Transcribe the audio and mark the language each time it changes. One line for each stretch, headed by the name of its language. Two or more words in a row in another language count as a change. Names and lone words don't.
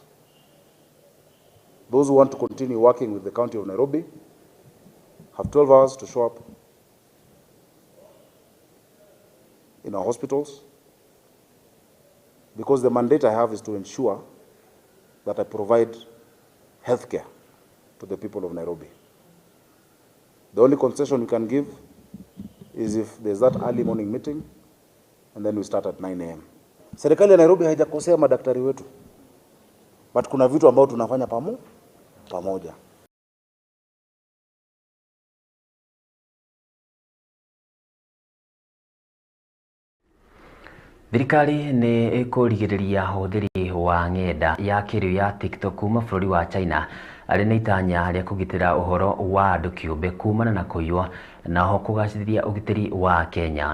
English: Those who want to continue working with the County of Nairobi have 12 hours to show up in our hospitals, because the mandate I have is to ensure that I provide healthcare to the people of Nairobi. The only concession we can give is if there's that early morning meeting, and then we start at 9 a.m.
Swahili: Serikali ya Nairobi haijakosea madaktari wetu, but kuna vitu ambao tunafanya pamoja.
Kikuyu: Thirikari ni ikurigiriria huthiri wa ng'enda ya kiriu ya TikTok kuma bũrũri wa China arĩ na itanya rĩa kũgitĩra ũhoro wa andũ kĩũmbe kumana na kũiywo na ho kũgacĩrithia ũgitĩri wa Kenya.